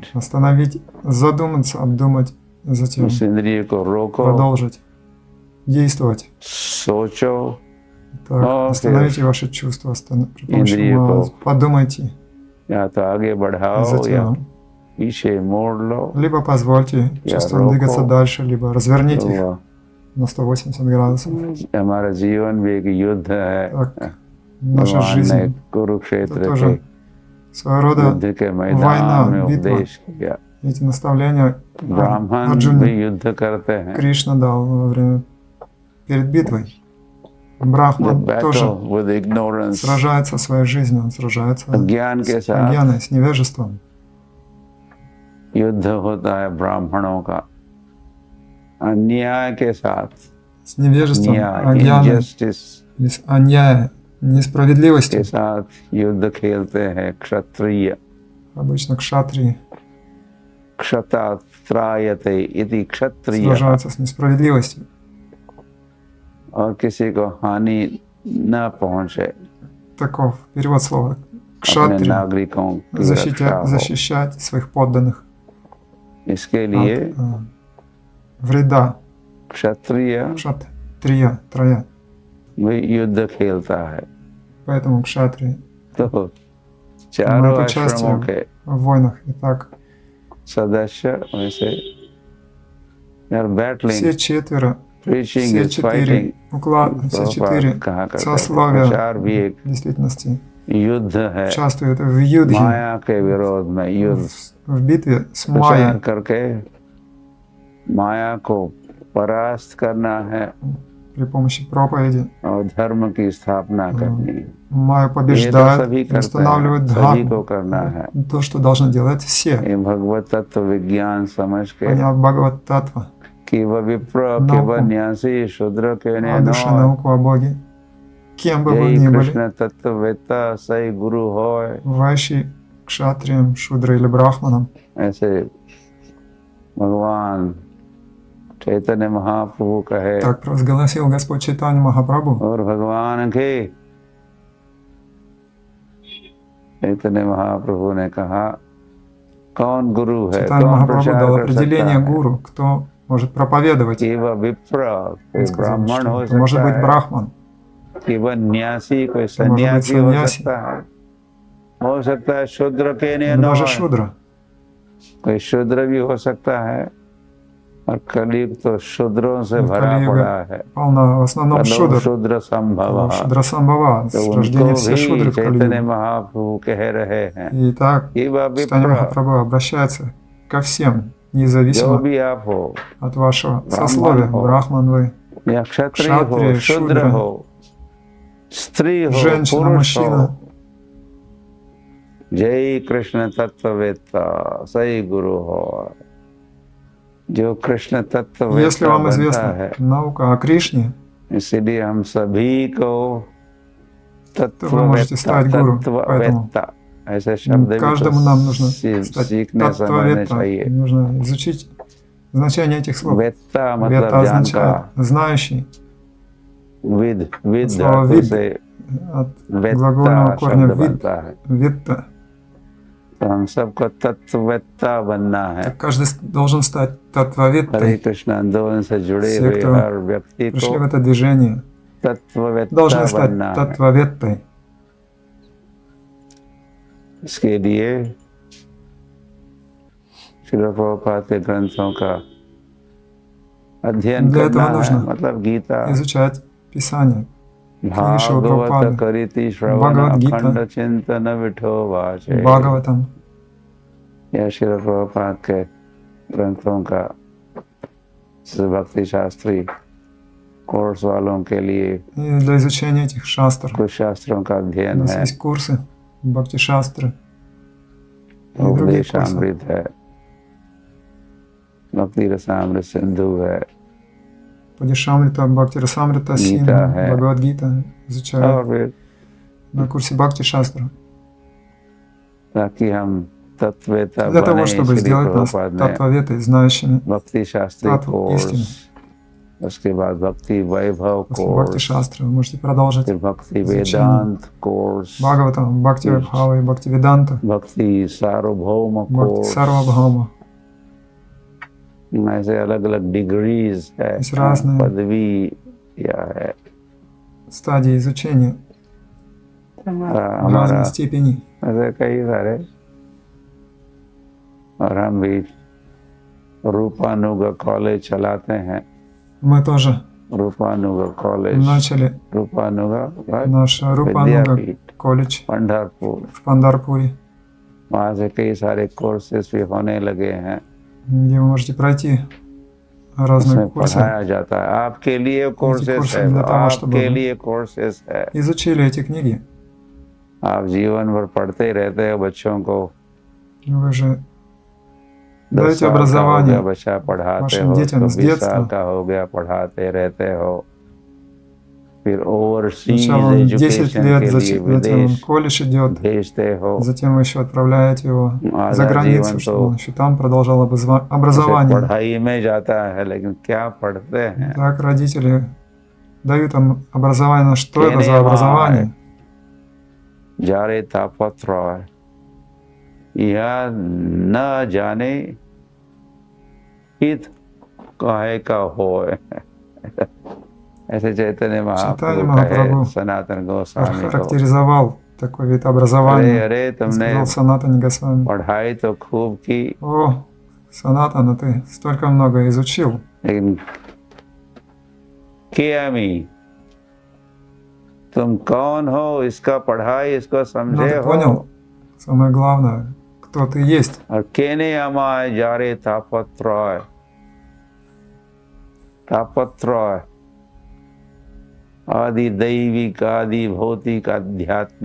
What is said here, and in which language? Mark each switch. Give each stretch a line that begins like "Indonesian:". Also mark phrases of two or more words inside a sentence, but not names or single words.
Russian: Остановить, задуматься, обдумать, затем
Hindi: उस इंद्रिय को रोको,
Russian: продолжить действовать.
Hindi: सोचो
Russian: Так,
Hindi: और
Russian: остановите ваши чувства, при помощи
Hindi: इंद्रिय
Russian: ума,
Hindi: को
Russian: подумайте,
Hindi: या तो आगे
Russian: и
Hindi: बढ़ाओ या
Russian: затем
Hindi: पीछे मोड़ लो,
Russian: либо позвольте чувствам
Hindi: роко,
Russian: двигаться дальше, либо разверните их
Hindi: तो
Russian: на 180 градусов.
Hindi: हमारा जीवन भी एक युद्ध है।
Russian: Так, наша
Hindi: भगवान ने
Russian: жизнь
Hindi: कुरुक्षेत्र
Russian: это
Hindi: के
Russian: тоже своего рода
Hindi: युद्ध के मैदान
Russian: война,
Hindi: में
Russian: битва.
Hindi: उपदेश किया।
Russian: Эти наставления
Hindi: ब्राह्मण भी
Russian: Арджуне
Hindi: युद्ध करते हैं।
Russian: Кришна дал во время перед битвой.
English: The
Russian: Брахман тоже
English: battle with ignorance,
Russian: сражается своей жизнью, он сражается
Hindi: अज्ञान के
Russian: с
Hindi: साथ
Russian: агьяной, с невежеством.
Hindi: युद्ध होता है ब्राह्मणों का अन्याय के साथ,
Russian: С невежеством,
Hindi: न्याय,
Russian: агьяной,
English: injustice
Russian: или с аньяя,
Hindi: के
Russian: несправедливостью.
Hindi: साथ युद्ध खेलते हैं क्षत्रिय।
Russian: Обычно кшатрии
Sanskrit: क्षतात्रायते इति क्षत्रिय,
Russian: сражаются с несправедливостью.
Hindi: और किसी को हानि न पहुंचे,
Russian: Таков перевод слова.
Hindi: अपने
Russian: Кшатри
Hindi: नागरिकों की रक्षा हो।
Russian: защищать своих подданных
Hindi: इसके लिए
Russian: от вреда.
Hindi: क्षत्रिय
Russian: Кшатрия, троя.
Hindi: भी युद्ध खेलता है।
Russian: Поэтому кшатрии
Hindi: तो चारों
Russian: принимают
Hindi: आश्रमों
Russian: участие
Hindi: के
Russian: в войнах. Итак,
Hindi: सदस्य वैसे यार बैटलिंग,
Russian: все четверо,
English: preaching
Russian: все
English: is fighting,
Russian: четыре, все четыре
Hindi: कहा करते थे।
Russian: сословия
Hindi: प्रचार भी एक
Russian: в действительности
Hindi: युद्ध है,
Russian: участвуют в юдхе,
Hindi: माया के विरोध में युद्ध,
Russian: в битве с
Hindi: प्रचार
Russian: Майей.
Hindi: करके माया को परास्त करना है
Russian: При помощи проповеди
Hindi: और धर्म की स्थापना करनी है।
Russian: Майю
Hindi: ये तो
Russian: побеждает
Hindi: सभी
Russian: и
Hindi: करते हैं,
Russian: устанавливает
Hindi: सभी को
Russian: дхарму.
Hindi: करना है।
Russian: То, что должны делать все,
Hindi: ये भगवत तत्व विज्ञान समझ के
Russian: поняв Бхагават Татва,
Bangla: কি বহ বিপ্র নৌকো, কেবল ন্যাসী শূদ্র কে
Russian: о душе науку о Боге, кем бы вы
Bangla: यही
Russian: ни были,
Bangla: কৃষ্ণ তত্ত্ববেত্তা সহী গুরু হয়।
Russian: вайши, кшатрием, шудра или брахманом.
Hindi: ऐसे भगवान चैतन्य महाप्रभु कहे
Russian: Так провозгласил Господь Чайтанья Махапрабху.
Hindi: और भगवान के चैतन्य महाप्रभु ने कहा कौन गुरु है,
Russian: Чайтанья
Hindi: कौन
Russian: Махапрабху
Hindi: प्रचार
Russian: дал
Hindi: कर सकता
Russian: определение
Hindi: है।
Russian: гуру, кто может проповедовать.
Hindi: केवल विप्र कोई
Russian: Он сказал,
Hindi: ब्राह्मण
Russian: что
Hindi: हो
Russian: это может
Hindi: सकता
Russian: быть
Hindi: है,
Russian: брахман,
Hindi: केवल न्यासी कोई
Russian: это может быть
Hindi: सन्यासी हो
Russian: саньяси,
Hindi: सकता है शूद्र के लिए
Russian: или
Hindi: न
Russian: даже
Hindi: हो,
Russian: шудра.
Hindi: कोई शूद्र भी हो सकता है। और कलयुग तो शूद्रों से भरा
Russian: Кали-юга
Hindi: पड़ा है।
Russian: полна в основном
Sanskrit: कलो
Russian: шудр.
Sanskrit: शूद्र संभव,
Russian: Шудра Самбхава,
Hindi: तो
Russian: с рождения
Hindi: उनको
Russian: все
Hindi: भी
Russian: шудры в
Hindi: चैतन्य
Russian: Кали-югу.
Hindi: महाप्रभु कह रहे हैं
Russian: Итак,
Hindi: कि वह
Russian: Чайтанья
Hindi: विप्र
Russian: Махапрабху обращается ко всем,
Hindi: जो
Russian: независимо
Hindi: भी आप हो,
Russian: от вашего
Hindi: ब्राह्मण
Russian: сословия.
Hindi: हो,
Russian: Брахман вы,
Hindi: या क्षत्रिय हो, क्षत्रिय, शूद्र शूद्र, हो, स्त्री हो,
Russian: женщина,
Hindi: पुरुष
Russian: мужчина.
Hindi: हो, जय कृष्ण तत्ववेत्ता सही गुरु हो। जो कृष्ण
Russian: Если
Hindi: तत्ववेत्ता
Russian: вам
Hindi: बनता
Russian: известна
Hindi: है,
Russian: наука о Кришне,
Hindi: इसीलिए हम सभी को
Russian: вы можете стать гуру. Поэтому
Hindi: तत्ववेत्ता ऐसे शब्द भी
Russian: каждому нам нужно
Hindi: तो
Russian: стать
Hindi: सीखने समझने
Russian: таттваветта.
Hindi: चाहिए।
Russian: Нужно изучить значение этих слов.
Hindi: वेत्ता
Russian: Вета
Hindi: मतलब
Russian: означает
Hindi: जानकार,
Russian: знающий,
Hindi: विद विद
Russian: слово
Hindi: धातु
Russian: вид
Hindi: से
Russian: от
Hindi: वेत्ता
Russian: глагольного корня
Hindi: शब्द
Russian: вид,
Hindi: बनता है।
Russian: ветта.
Hindi: तो हम सबको तत्ववेत्ता बनना है।
Russian: Так каждый должен стать
Hindi: हरे
Russian: таттваветтой.
Hindi: कृष्ण आंदोलन से जुड़े
Russian: Все,
Hindi: हुए
Russian: кто
Hindi: हर व्यक्ति
Russian: пришли
Hindi: को
Russian: в это движение,
Hindi: तत्ववेत्ता
Russian: должны стать
Hindi: बनना है।
Russian: таттваветтой.
Hindi: इसके लिए श्रील प्रभुपाद के ग्रंथों का अध्ययन
Russian: Для
Hindi: करना
Russian: этого
Hindi: है,
Russian: нужно
Hindi: मतलब गीता,
Russian: изучать Писание. Шрила
Hindi: भागवत
Russian: Прабхупады,
Marathi: करिति श्रवण
Russian: Бхагавад-гита,
Marathi: अखंड चिंतन विठो वाचे।
Russian: Бхагаватам.
Hindi: यह श्रील प्रभुपाद के ग्रंथों का भक्ति शास्त्री कोर्स वालों के लिए
Russian: И для изучения этих шастр
Hindi: कुछ शास्त्रों का
Russian: у
Hindi: अध्ययन
Russian: нас
Hindi: है।
Russian: есть курсы Бхакти-шастры и другие курсы.
Hindi: उपदेशामृत है, भक्ति रसामृत सिंधु है,
Russian: Падишамрита, Бхакти-расамрита, Синдху,
Hindi: है।
Russian: Бхагавад-гита изучают
Hindi: और फिर
Russian: на курсе Бхакти-шастра.
Hindi: ताकि हम तत्ववेत्ता
Russian: Для того,
Hindi: बने,
Russian: чтобы
Hindi: श्री
Russian: сделать нас
Hindi: प्रभुपाद ने
Russian: таттваветой, знающими
Hindi: भक्ति शास्त्री
Russian: Татву истины.
Hindi: कोर्स उसके बाद भक्ति वैभव
Russian: После Бхакти
Hindi: कोर्स,
Russian: Шастры вы можете продолжить
Hindi: फिर भक्ति
Russian: изучение
Hindi: वेदांत कोर्स,
Russian: Бхагаватам, Бхакти Вайбхава и Бхакти Веданта,
Hindi: भक्ति सार्वभौम
Russian: Бхакти
Hindi: कोर्स।
Russian: Сарвабхаума.
Hindi: ऐसे अलग अलग डिग्रीज है,
Russian: Есть разные
Hindi: पदवी या है
Russian: стадии изучения
Hindi: हमारा
Russian: в разной степени.
Hindi: ऐसे कई सारे। और हम भी रूपानुग कॉलेज चलाते हैं।
Russian: Мы тоже
Hindi: रूपानुग कॉलेज,
Russian: начали
Hindi: रूपानुग
Russian: наш Рупануга
Hindi: विद्यापीठ
Russian: колледж
Hindi: पंढरपुर।
Russian: в Пандарпуре,
Hindi: वहाँ से कई सारे कोर्सेज भी होने लगे हैं,
Russian: где вы можете пройти разные
Hindi: उसमें
Russian: курсы.
Hindi: पढ़ाया जाता है। आपके लिए कोर्सेज
English: courses
Hindi: है,
Russian: для того, чтобы
Hindi: आपके
Russian: вы
Hindi: लिए कोर्सेज है।
Russian: Изучили эти книги.
Hindi: आप जीवन भर पढ़ते ही रहते हो बच्चों को।
Russian: Вы же
Hindi: 10
Russian: даете
Hindi: साल का हो गया
Russian: образование
Hindi: बच्चा पढ़ाते
Russian: вашим
Hindi: हो,
Russian: детям
Hindi: तो
Russian: с
Hindi: 20 साल
Russian: детства.
Hindi: का हो गया पढ़ाते रहते हो। फिर ओवरसीज
Russian: Сначала он 10
Hindi: एजुकेशन
Russian: лет,
Hindi: के लिए
Russian: затем он
Hindi: विदेश
Russian: в колледж идет,
Hindi: भेजते हो।
Russian: затем вы еще отправляете его за
Hindi: आधा
Russian: границу,
Hindi: जीवन
Russian: чтобы
Hindi: तो
Russian: он еще там продолжал
Hindi: उसे
Russian: образование.
Hindi: पढ़ाई में जाता है, लेकिन क्या पढ़ते हैं?
Russian: Так родители дают им образование, но что это
Hindi: कहने
Russian: за образование?
Bangla: যারে তাপত্র যহ ন জানে হিত কাহে কা হো।
Hindi: ऐसे चैतन्य महाप्रभु
Russian: Махапрабху
Hindi: कहे सनातन गोस्वामी को,
Russian: характеризовал такой вид
Hindi: अरे
Russian: образования.
Hindi: अरे
Russian: Он
Hindi: तुमने
Russian: сказал Санатане Госвами:
Hindi: पढ़ाई तो खूब की,
Russian: о, Санатана, ты столько много изучил,
Hindi: लेकिन केमी तुम कौन हो, इसका पढ़ाई इसको
Russian: но
Hindi: समझे
Russian: ты
Hindi: हो।
Russian: понял, самое главное, кто ты есть.
Bangla: অউর কেনে আমায় যারে তাপত্র তাপত্র আদি দৈবিক আদি ভৌতিক আধ্যাত্মিক